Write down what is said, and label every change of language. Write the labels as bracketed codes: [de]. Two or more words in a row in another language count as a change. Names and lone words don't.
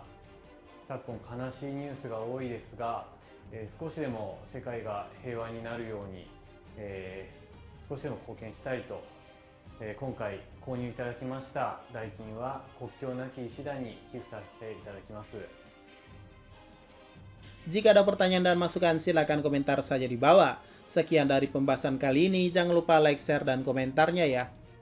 [ja] 昨今悲しいニュースが多いですが、少しでも世界が平和になるように少しでも貢献したいと、今回購入いただきました代金は国境なき医師団に寄付させていただきます。 [id] Jika ada pertanyaan dan masukan silakan komentar saja di bawah. Sekian dari pembahasan kali ini, jangan lupa like, share, dan komentarnya ya.